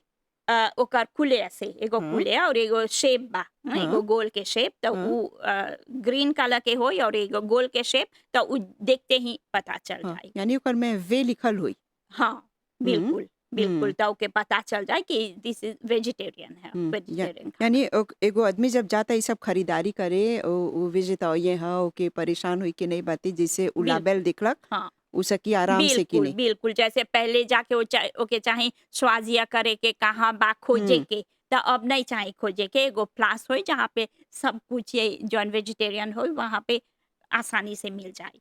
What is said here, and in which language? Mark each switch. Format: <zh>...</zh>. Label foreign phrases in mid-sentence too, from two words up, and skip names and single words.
<bho>ओकर कुले से एगो हाँ, कुले और एगो शेप बा, हाँ, एगो गोल के शेप। तो हाँ, उ ग्रीन कलर के होई और एगो गोल के शेप, तो उ देखते ही पता चल हाँ, जाई। यानी ओकर में वे लिखल होई। हाँ, हुँ, बिल्कुल, बिल्कुल। हुँ, तो ओके पता चल जाए कि</bho> <en>this is vegetarian</en> <bho>है, हुँ, वेजिटेरियन खाना। यानी एगो आदमी जब जाता ई सब खरीदारी करे ओ वेजिटेरियन ह ओके परेशान होई के नहीं बाती जैसे उ बिल्कुल, लाबेल देखलक, हाँ। उ सकी आराम से बिल्कुल, किने। बिल्कुल, जैसे पहले जाके ओके चाहे स्वाज़िया करे के कहाँ बा खोजे हुँ, के, तो अब नहीं चाहे खोजे के, एगो प्लेस होई जहाँ पे सब कुछ ये जौन वेजिटेरियन होई वहाँ पे आसानी से मिल जाए।</bho>